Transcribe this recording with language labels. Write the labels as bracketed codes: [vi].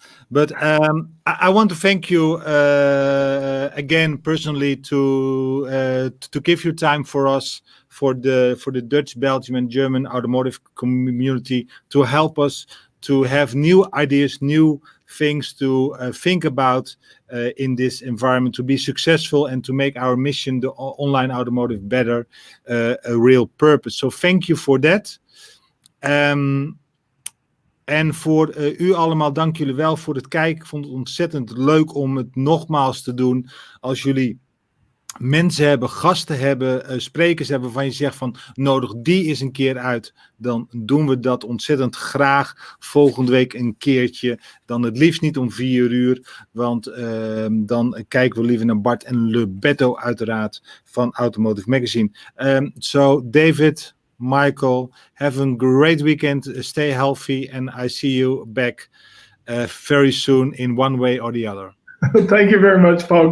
[en] But I want to thank you again personally to give your time for us, for the Dutch, Belgium, and German automotive community, to help us to have new ideas, new things to think about in this environment, to be successful and to make our mission, the online automotive, better, a real purpose. So thank you for that. [nl] En voor u allemaal, dank jullie wel voor het kijken. Ik vond het ontzettend leuk om het nogmaals te doen. Als jullie mensen hebben, gasten hebben, sprekers hebben waarvan je zegt van nodig die eens een keer uit, dan doen we dat ontzettend graag. Volgende week een keertje. Dan het liefst niet om 4 uur, want dan kijken we liever naar Bart en Lubetto uiteraard van Automotive Magazine. [en] So David, Michael, have a great weekend. Stay healthy, and I see you back very soon in one way or the other. Thank you very much, Paul.